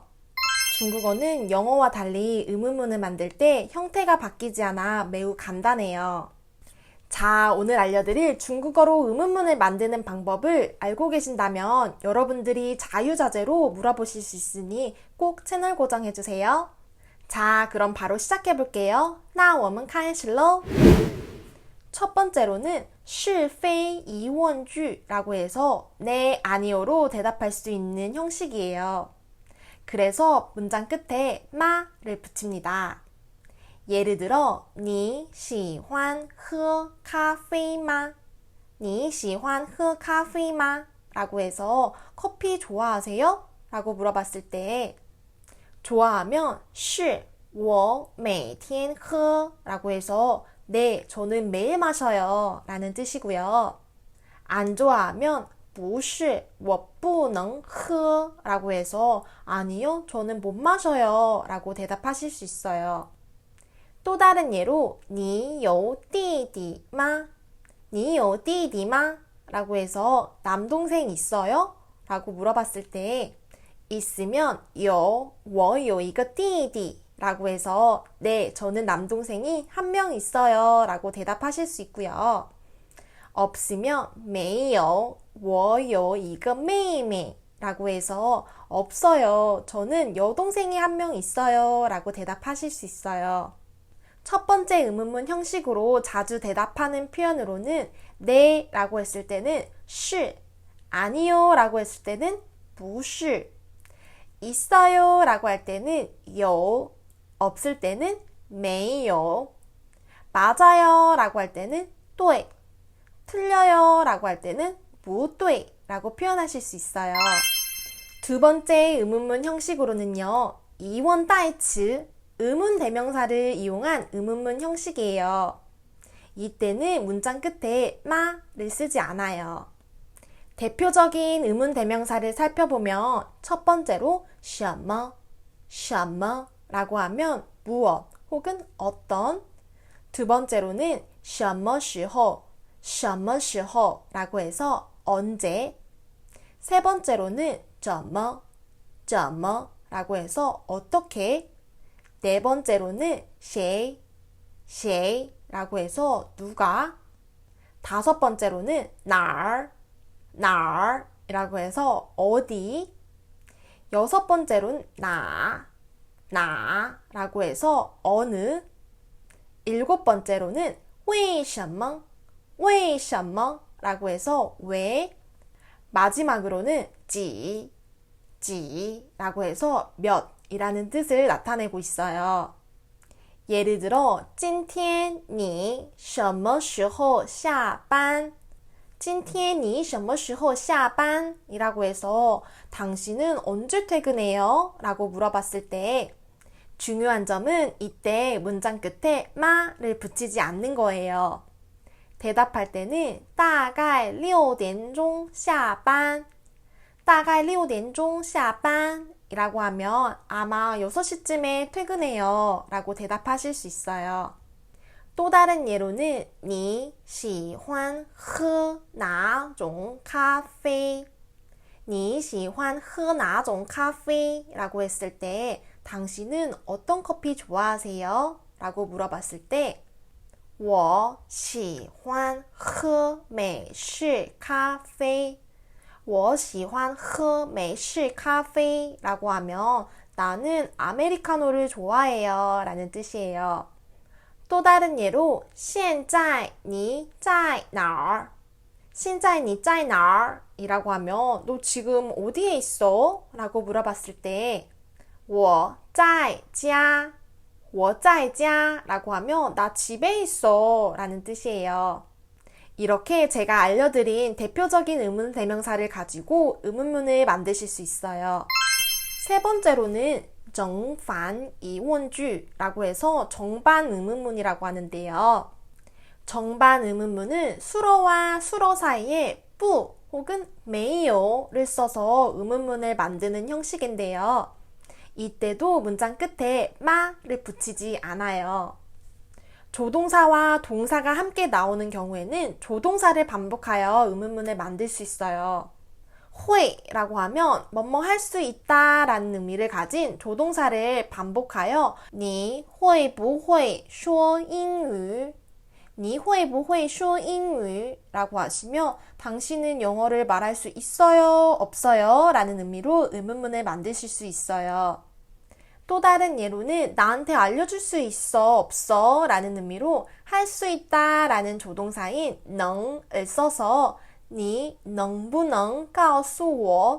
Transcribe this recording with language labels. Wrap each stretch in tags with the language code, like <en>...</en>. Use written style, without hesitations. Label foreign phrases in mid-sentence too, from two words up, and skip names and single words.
<ko>중국어는 영어와 달리 의문문을 만들 때 형태가 바뀌지 않아 매우 간단해요. 자, 오늘 알려드릴 중국어로 의문문을 만드는 방법을 알고 계신다면 여러분들이 자유자재로 물어보실 수 있으니 꼭 채널 고정해주세요. 자, 그럼 바로 시작해볼게요.</ko> <zh>那我们开始喽.</zh> <ko>첫 번째로는</ko> <zh>是非疑问句</zh> <ko>라고 해서 네, 아니요로 대답할 수 있는 형식이에요. 그래서 문장 끝에 마를 붙입니다. 예를 들어,</ko> <zh>你喜欢喝咖啡吗? 你喜欢喝咖啡吗?</zh> <ko>라고 해서 커피 좋아하세요? 라고 물어봤을 때 좋아하면</ko> <zh>是我每天喝</zh> <ko>라고 해서 네, 저는 매일 마셔요 라는 뜻이고요. 안 좋아하면</ko> <zh>不是我不能喝</zh> <ko>라고 해서 아니요, 저는 못 마셔요 라고 대답하실 수 있어요. 또 다른 예로</ko> <zh>你有弟弟吗? 你有弟弟吗?</zh> <ko>라고 해서 남동생 있어요? 라고 물어봤을 때 있으면</ko> <zh>有我有一个弟弟</zh> <ko>라고 해서 네, 저는 남동생이 한 명 있어요 라고 대답하실 수 있고요. 없으면</ko> <zh>没有我有一个妹妹</zh> <ko>라고 해서 없어요, 저는 여동생이 한 명 있어요 라고 대답하실 수 있어요. 첫 번째 의문문 형식으로 자주 대답하는 표현으로는 네 라고 했을 때는 是, 아니요 라고 했을 때는 不是, 있어요 라고 할 때는 有, 없을 때는 没有, 맞아요 라고 할 때는 对, 틀려요 라고 할 때는 不对 라고 표현하실 수 있어요. 두 번째 의문문 형식으로는요,</ko> <zh>疑问代词,</zh> <ko>의문 대명사를 이용한 의문문 형식이에요. 이때는 문장 끝에 마를 쓰지 않아요. 대표적인 의문 대명사를 살펴보면 첫 번째로</ko> <zh>什么, 什么</zh> <ko>라고 하면 무엇 혹은 어떤. 두 번째로는</ko> <zh>什么时候, 什么时候</zh> <ko>라고 해서 언제. 세 번째로는</ko> <zh>怎么, 怎么</zh> <ko>라고 해서 어떻게. 네 번째로는</ko> <zh>谁, 谁</zh> <ko>라고 해서 누가. 다섯 번째로는</ko> <zh>哪儿, 哪儿</zh> <ko>라고 해서 어디. 여섯 번째로는</ko> <zh>哪, 哪</zh> <ko>라고 해서 어느. 일곱 번째로는</ko> <zh>为什么, 为什么</zh> <ko>라고 해서 왜. 마지막으로는</ko> <zh>几, 几</zh> <ko>라고 해서 몇 이라는 뜻을 나타내고 있어요. 예를 들어</ko> <zh>今天你什么时候下班? 今天你什么时候下班?</zh> <ko>이라고 해서 당신은 언제 퇴근해요? 라고 물어봤을 때 중요한 점은 이때 문장 끝에 마를 붙이지 않는 거예요. 대답할 때는</ko> <zh>大概6点钟下班, 大概6点钟下班</zh> <ko>이라고 하면 아마 6시쯤에 퇴근해요 라고 대답하실 수 있어요. 또 다른 예로는</ko> <zh>你喜欢喝哪种咖啡? 你喜欢喝哪种咖啡?</zh> <ko>라고 했을 때 당신은 어떤 커피 좋아하세요? 라고 물어봤을 때</ko> <zh>我喜欢喝美式咖啡. 我喜欢喝美式咖啡</zh> <ko>라고 하면 나는 아메리카노를 좋아해요 라는 뜻이에요.</ko> <zh>또 다른 예로 现在你在哪儿? 现在你在哪儿?</zh> <ko>이라고 하면 너 지금 어디에 있어? 라고 물어봤을 때</ko> <zh>我在家, 我在家</zh> <ko>라고 하면 나 집에 있어 라는 뜻이에요. 이렇게 제가 알려드린 대표적인 의문 대명사를 가지고 의문문을 만드실 수 있어요. 세 번째로는</ko> <zh>整反疑问句</zh> <ko>라고 해서 정반 의문문이라고 하는데요. 정반 의문문은 수어와 수어 사이에 뿌 혹은 没有를 써서 의문문을 만드는 형식인데요. 이때도 문장 끝에 마를 붙이지 않아요. 조동사와 동사가 함께 나오는 경우에는 조동사를 반복하여 의문문을 만들 수 있어요. 会라고 하면 뭐뭐 할 수 있다 라는 의미를 가진 조동사를 반복하여</ko> <zh>你会不会说英语? 你会不会说英语?</zh> <ko>라고 하시며 당신은 영어를 말할 수 있어요? 없어요? 라는 의미로 의문문을 만드실 수 있어요. 또 다른 예로는 나한테 알려줄 수 있어? 없어? 라는 의미로 할 수 있다 라는 조동사인 能을 써서</ko> <zh>你能不能告诉我?</zh>